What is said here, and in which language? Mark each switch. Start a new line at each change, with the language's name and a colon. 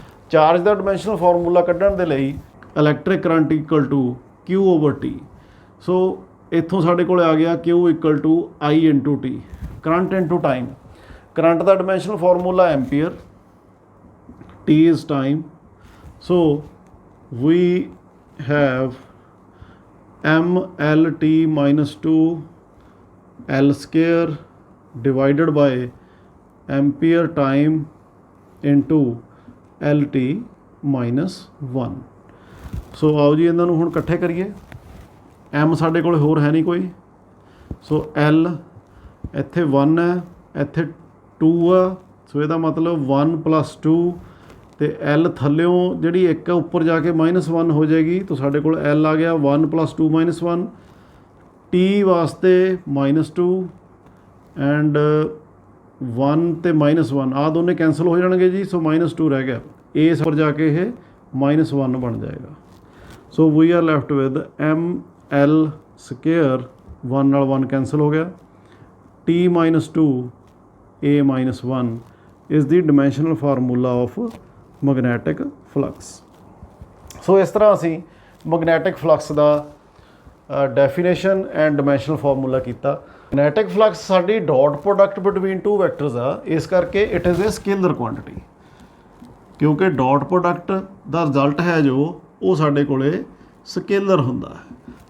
Punjabi: Charge ਦਾ dimensional formula ਕੱਢਣ ਦੇ ਲਈ electric current equal to Q/T। ਸੋ ਇੱਥੋਂ ਸਾਡੇ ਕੋਲ ਆ ਗਿਆ Q equal to I/T, current into time. Current ਦਾ dimensional formula ampere,
English: T is time. So we have MLT-2 L square divided by ampere time into
Punjabi: L T -1। ਸੋ ਆਓ ਜੀ ਇਹਨਾਂ ਨੂੰ ਹੁਣ ਇਕੱਠੇ ਕਰੀਏ। ਐਮ ਸਾਡੇ ਕੋਲ ਹੋਰ ਹੈ ਨਹੀਂ ਕੋਈ, ਸੋ ਐਲ ਇੱਥੇ 1 ਹੈ, ਇੱਥੇ 2 ਆ, ਸੋ ਇਹਦਾ ਮਤਲਬ 1 + 2 ਅਤੇ ਐਲ ਥੱਲਿਓਂ ਜਿਹੜੀ ਇੱਕ ਆ ਉੱਪਰ ਜਾ ਕੇ -1 ਹੋ ਜਾਏਗੀ, ਤਾਂ ਸਾਡੇ ਕੋਲ ਐਲ ਆ ਗਿਆ 1 + 2 -1। ਟੀ ਵਾਸਤੇ -2 ਐਂਡ 1 ਅਤੇ -1 ਆਹ ਦੋਨੇ ਕੈਂਸਲ ਹੋ ਜਾਣਗੇ ਜੀ, ਸੋ -2 ਰਹਿ ਗਿਆ। ਇਸ ਉੱਪਰ ਜਾ ਕੇ ਇਹ -1 ਬਣ ਜਾਏਗਾ।
English: so we are left with ml²,
Punjabi: 1 ਨਾਲ 1 ਕੈਂਸਲ ਹੋ ਗਿਆ।
English: t -2 a -1 is the dimensional formula of magnetic flux।
Punjabi: ਸੋ ਇਸ ਤਰ੍ਹਾਂ ਅਸੀਂ magnetic flux ਦਾ definition and dimensional formula ਕੀਤਾ। ਮੈਗਨੈਟਿਕ ਫਲਕਸ ਸਾਡੀ dot product between two vectors ਆ, ਇਸ ਕਰਕੇ
English: it is a scalar quantity,
Punjabi: ਕਿਉਂਕਿ ਡਾਟ ਪ੍ਰੋਡਕਟ ਦਾ ਰਿਜ਼ਲਟ ਹੈ ਜੋ ਉਹ ਸਾਡੇ ਕੋਲੇ ਸਕੇਲਰ ਹੁੰਦਾ ਹੈ।